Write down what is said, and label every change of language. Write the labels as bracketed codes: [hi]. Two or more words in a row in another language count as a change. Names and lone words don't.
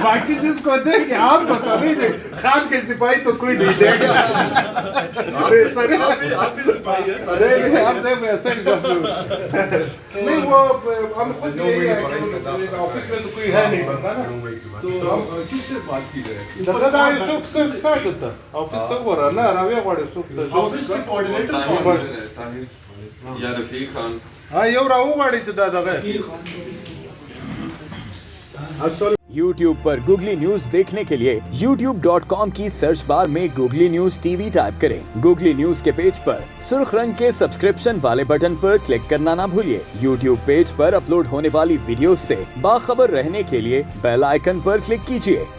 [ur] باقی جس کو دے گے آپ کو تو نہیں دے خان کے سپاہی تو کوئی نہیں دے گا آپ بھی سپاہی ہیں نہیں وہ ہم خود آفس میں تو کوئی ہے نہیں بندہ نا تو ہم کس سے بات کی رہے [ps] دا څوک ساګته آفس وګوره نه راوي غواړي څوک [ur] آفس کے کوارڈینیٹر یا رفیق خان [ps] ها یو راو غواړي چې دا دغه [ur] YouTube پر گوگلی نیوز دیکھنے کے لیے youtube.com کی [en] search bar [ur] میں گوگلی نیوز ٹی وی ٹائپ کریں. گوگلی نیوز کے پیج پر سرخ رنگ کے سبسکرپشن والے بٹن پر کلک کرنا نہ بھولیے. YouTube پیج پر اپلوڈ ہونے والی ویڈیوز سے باخبر رہنے کے لیے [en] bell icon [ur] پر کلک کیجیے.